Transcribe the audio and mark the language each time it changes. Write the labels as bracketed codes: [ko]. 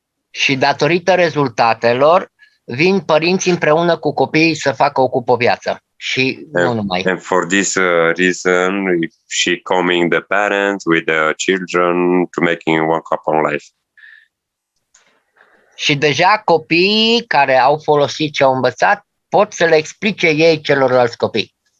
[ro] Și datorită rezultatelor, vin părinții împreună cu copiii să facă Ocupă o Viață. Și nu numai. [en] And for this reason, she coming the parents with the children to making one cup on life. [ro] Și deja copiii care au folosit ce au învățat pot să le explice ei celorlalți copii.